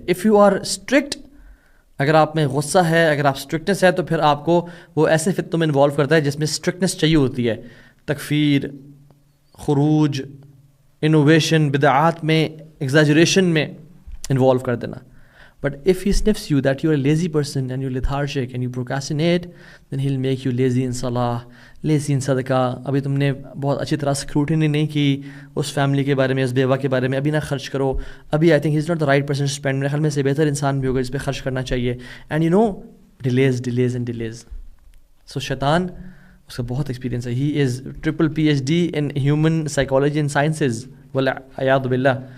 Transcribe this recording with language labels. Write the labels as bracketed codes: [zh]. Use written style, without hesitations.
[en] if you are strict, [ur] اگر آپ میں غصہ ہے، اگر آپ اسٹرکٹنس ہے، تو پھر آپ کو وہ ایسے فتنوں میں انوالو کرتا ہے جس میں اسٹرکٹنس چاہیے ہوتی ہے، تکفیر، خروج، انوویشن، بدعات میں، ایگزیجریشن میں انوالو کر دینا. [en] But if he sniffs you that you're a lazy person and you're lethargic and you procrastinate, then he'll make you lazy in salah, lazy in صدقہ. [ur] ابھی تم نے بہت اچھی طرح اسکروٹنی نہیں کی اس فیملی کے بارے میں، اس بیوہ کے بارے میں، ابھی نہ خرچ کرو. ابھی [en] I think he is not the right person to spend. [ur] میرے خیال میں سے بہتر انسان بھی ہوگا جس پہ خرچ کرنا چاہیے. [en] And you know delays and delays. [ur] سو شیطان، اس کا بہت ایکسپیرینس ہے. [en] he is triple PhD in human psychology and sciences [ar] والعیاذ باللہ.